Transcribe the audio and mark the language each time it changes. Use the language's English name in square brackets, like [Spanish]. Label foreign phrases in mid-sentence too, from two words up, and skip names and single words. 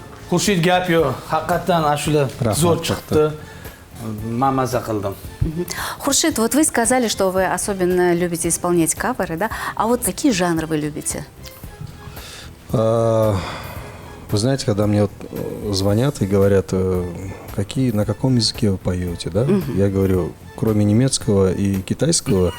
[Uzbek] Xurshid gap yo'q. Haqiqatan ashula Rahmat, zo'r katta. chiqdi. Men maza qildim. [Russian] Хуршид, вот вы сказали, что вы особенно любите исполнять каверы, да? А вот какие жанры вы любите? Вы знаете, когда мне вот звонят и говорят, на каком языке вы поете, да? Я говорю, кроме немецкого и китайского,